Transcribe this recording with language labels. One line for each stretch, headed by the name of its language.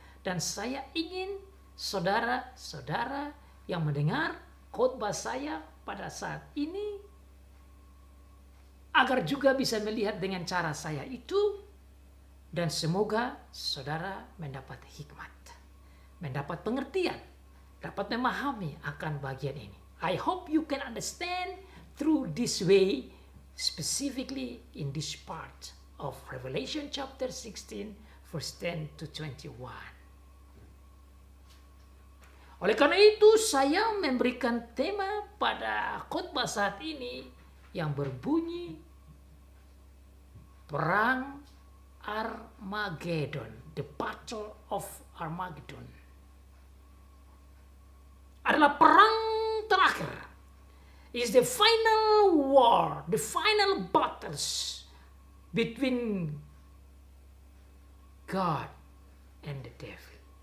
Indonesian: Dan saya ingin saudara-saudara yang mendengar khotbah saya pada saat ini agar juga bisa melihat dengan cara saya itu, dan semoga saudara mendapat hikmat, mendapat pengertian, dapat memahami akan bagian ini.
English: I hope you can understand through this way, specifically in this part of Revelation chapter 16 verse 10 to 21.
Indonesian: Oleh karena itu saya memberikan tema pada khotbah saat ini yang berbunyi Perang Armageddon,
English: the Battle of Armageddon.
Indonesian: Adalah perang terakhir.
English: Is the final war, the final battles between God and the devil.